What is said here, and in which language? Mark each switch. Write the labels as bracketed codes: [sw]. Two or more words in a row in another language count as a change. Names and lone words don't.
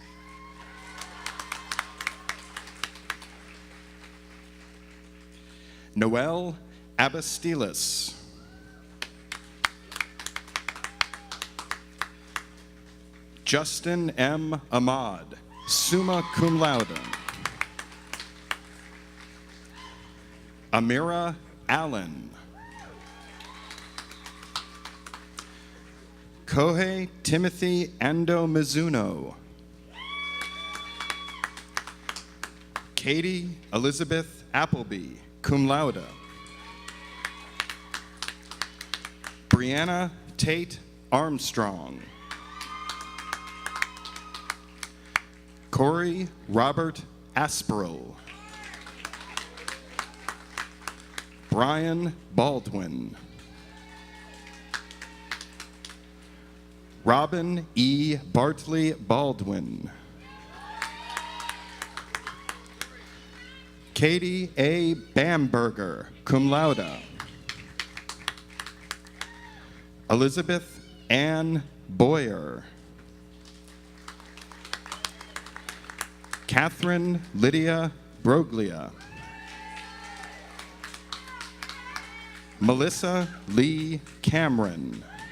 [en] Noel Abastilis. Justin M. Ahmad, [la] summa cum laude. [en] Amira Allen. Kohei Timothy Ando Mizuno. Katie Elizabeth Appleby, [la] cum laude. [en] Brianna Tate Armstrong. Corey Robert Asperl. Brian Baldwin. Robin E. Bartley Baldwin. Katie A. Bamberger, [la] cum laude. [en] Elizabeth Ann Boyer. Catherine Lydia Broglia. Melissa Lee Cameron.